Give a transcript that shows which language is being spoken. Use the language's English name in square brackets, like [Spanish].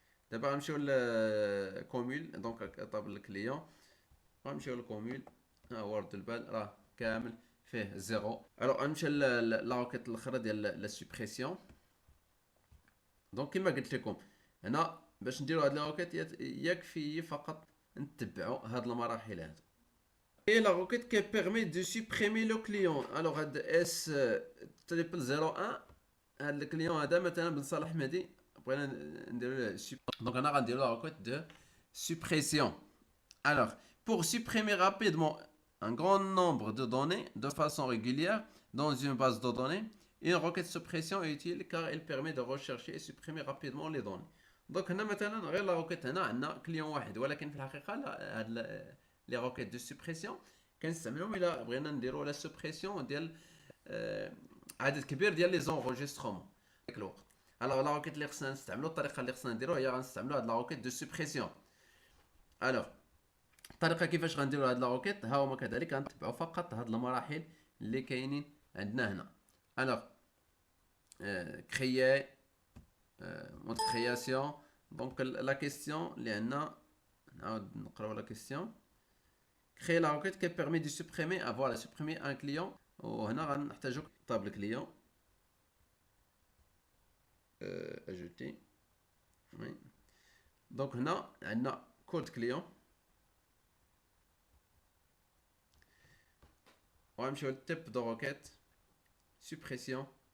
[Arabic] دابا غنمشيو للكوميل، دونك طابل الكليون غنمشيو للكوميل. ها هو رد البال راه كامل فيه 0. الوغ غنمشي لا روكيت الاخرى ديال لا سوبريسيون. دونك كيما قلت لكم هنا باش نديرو هاد لا روكيت يكفي فقط نتبعو هاد المراحل هادو. [French] Et la requête qui permet de supprimer le client. [Arabic] Alors هاد اس تريبل 01 هاد الكليون هذا مثلا بن صالح مهدي بغينا نديرو دونك انا غنديرو لا [French] requête de suppression. Alors pour supprimer rapidement un grand nombre de données de façon régulière dans une base de données, une requête suppression est utile car elle permet de rechercher et supprimer rapidement les données. [Arabic] دونك هنا مثلا غير لا روكيت هنا عندنا كليون واحد، ولكن في الحقيقه هاد لي روكيت دو سوبريسيون كنستعملهم الا بغينا نديرو لا سوبريسيون ديال عدد كبير ديال لي زونغوجيسترومون ديك الوقت. الوغ لا روكيت اللي خصنا نستعملو، الطريقه اللي خصنا نديرو هي غنستعملو هاد لا روكيت دو سوبريسيون. الوغ الطريقه كيفاش غنديرو هاد لا روكيت ها هما كذلك غنتبعو فقط هاد المراحل اللي كاينين عندنا هنا. الوغ كريي mode création. [French] Donc la question [Arabic] اللي عندنا نعاود نقراو لا question. [French] créer la requête qui permet de supprimer voilà supprimer un client. [Arabic] وهنا غنحتاجو طابل [French] client ajouter. oui. [Arabic] donc هنا عندنا code client وغنمشيو للتيب دو روكيت suppression.